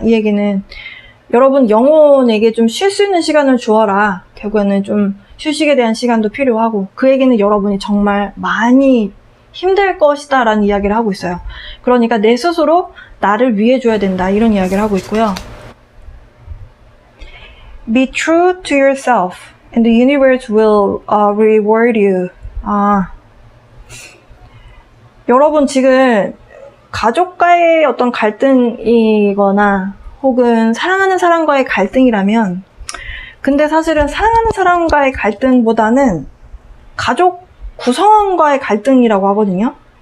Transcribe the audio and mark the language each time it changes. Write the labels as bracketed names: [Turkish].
[Korean] 이 얘기는 여러분 영혼에게 좀 쉴 수 있는 시간을 주어라. 결국에는 좀 휴식에 대한 시간도 필요하고 그 얘기는 여러분이 정말 많이 힘들 것이다 라는 이야기를 하고 있어요. 그러니까 내 스스로 나를 위해줘야 된다 이런 이야기를 하고 있고요. [English] Be true to yourself and the universe will reward you. [Korean] 여러분 지금 가족과의 어떤 갈등이거나 혹은 사랑하는 사람과의 갈등이라면 근데 사실은 사랑하는 사람과의 갈등보다는 가족 구성원과의 갈등이라고 하거든요.